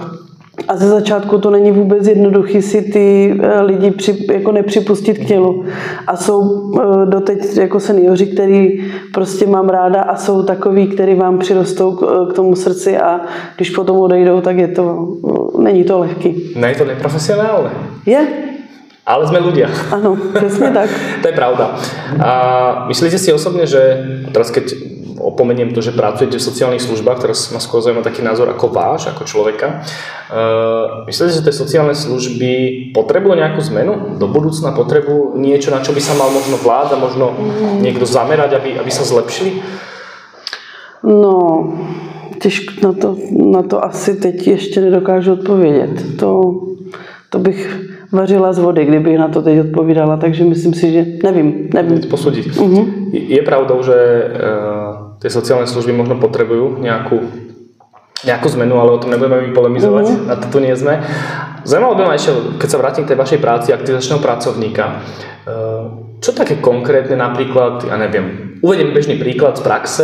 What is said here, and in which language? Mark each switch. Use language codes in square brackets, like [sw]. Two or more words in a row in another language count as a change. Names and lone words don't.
[cs] A ze začátku to není vůbec jednoduchý si ty lidi jako nepřipustit k tělu. A jsou doteď jako seniori, který prostě mám ráda a jsou takový, který vám přirostou k tomu srdci a když potom odejdou, tak není to lehký. [sk] Ne, je to neprofesionálne. Je. Ale sme ľudia. Áno, presne tak. To je pravda. A myslíte si osobne, že teraz keď opomeniem to, že pracujete v sociálnych službách, teraz ma skôr zaujíma taký názor ako váš, ako človeka. Myslíte, že tie sociálne služby potrebujú nejakú zmenu? Do budúcna potrebujú niečo, na čo by sa mal možno vláda, možno niekto zamerať, aby sa zlepšili? [cs] No, těžko na to asi teď ještě nedokážu odpovědět. To bych vařila z vody, kdybych na to teď odpovídala, takže myslím si, že nevím. [sk] Posúdiť. Je pravdou, že tie sociálne služby možno potrebujú nejakú zmenu, ale o tom nebudeme polemizovať, na to tu nie sme. Zaujímalo by ma ešte, keď sa vrátim k tej vašej práci aktivizačného pracovníka, čo také konkrétne napríklad, ja neviem, uvediem bežný príklad z praxe.